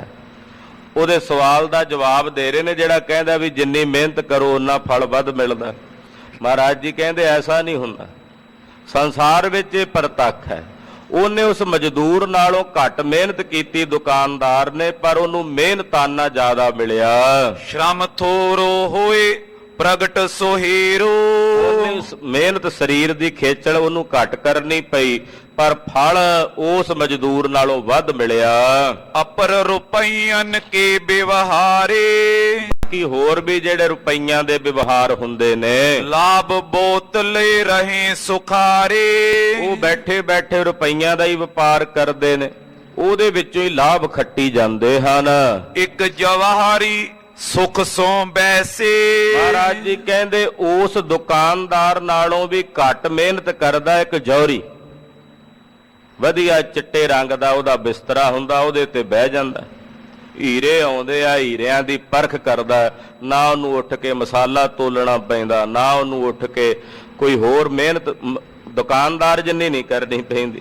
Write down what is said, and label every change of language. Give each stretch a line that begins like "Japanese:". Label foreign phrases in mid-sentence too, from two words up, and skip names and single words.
Punjabi: ਉਹਦੇ ਸਵਾਲ ਦਾ ਜਵਾਬ ਦੇ ਰਹੇ ਨੇ ਜਿਹੜਾ ਕਹਿੰਦਾ ਵੀ ਜਿੰਨੀ ਮਿਹਨਤ ਕਰੋ ਉਨਾ ਫਲ ਵੱਧ ਮਿਲਦਾ। ਮਹਾਰਾਜ ਜੀ ਕਹਿੰਦੇ ਐਸਾ ਨਹੀਂ ਹੁੰਦਾ। ਸੰਸਾਰ ਵਿੱਚ ਇਹ ਪ੍ਰਤੱਖ ਹੈ। ਉਹਨੇ ਉਸ ਮਜ਼ਦੂਰ ਨਾਲੋਂ ਘੱਟ ਮਿਹਨਤ ਕੀਤੀ ਦੁਕਾਨਦਾਰ ਨੇ, ਪਰ ਉਹਨੂੰ ਮਿਹਨਤਾਨਾ ਜ਼ਿਆਦਾ ਮਿਲਿਆ।
Hindi: श्रम थोरो होए प्रगट सोहेरो।
Punjabi: ਉਹਨੇ ਉਸ ਮਿਹਨਤ ਸਰੀਰ ਦੀ ਖੇਚਲ ਉਹਨੂੰ ਘੱਟ ਕਰਨੀ ਪਈ, ਪਰ ਫਲ ਉਸ ਮਜ਼ਦੂਰ ਨਾਲੋਂ ਵੱਧ ਮਿਲਿਆ।
Hindi: अपर रुपयन के व्यवहारे।
Punjabi: ਕਿ ਹੋਰ ਵੀ ਜਿਹੜੇ ਰੁਪਈਆਂ ਦੇ ਵਿਵਹਾਰ ਹੁੰਦੇ ਨੇ,
Hindi: लाभ बोतले रहे सुखारे।
Punjabi: ਉਹ ਬੈਠੇ ਬੈਠੇ ਰੁਪਈਆਂ ਦਾ ਹੀ ਵਪਾਰ ਕਰਦੇ ਨੇ, ਉਹਦੇ ਵਿੱਚੋਂ ਹੀ ਲਾਭ ਖੱਟੀ ਜਾਂਦੇ ਹਨ।
Hindi: एक जवाहरी सुख सो बैसे।
Punjabi: ਮਹਾਰਾਜ ਜੀ ਕਹਿੰਦੇ ਉਸ ਦੁਕਾਨਦਾਰ ਨਾਲੋਂ ਵੀ ਘੱਟ ਮਿਹਨਤ ਕਰਦਾ ਇੱਕ ਜੌਹਰੀ। ਵਧੀਆ ਚਿੱਟੇ ਰੰਗ ਦਾ ਉਹਦਾ ਬਿਸਤਰਾ ਹੁੰਦਾ, ਉਹਦੇ ਤੇ ਬਹਿ ਜਾਂਦਾ। ਹੀਰੇ ਆਉਂਦੇ ਆ, ਹੀਰਿਆਂ ਦੀ ਪਰਖ ਕਰਦਾ, ਨਾ ਉਹਨੂੰ ਉੱਠ ਕੇ ਮਸਾਲਾ ਤੋਲਣਾ ਪੈਂਦਾ, ਨਾ ਉਹਨੂੰ ਉੱਠ ਕੇ ਕੋਈ ਹੋਰ ਮਿਹਨਤ ਦੁਕਾਨਦਾਰ ਜਿੰਨੀ ਨਹੀਂ ਕਰਨੀ ਪੈਂਦੀ।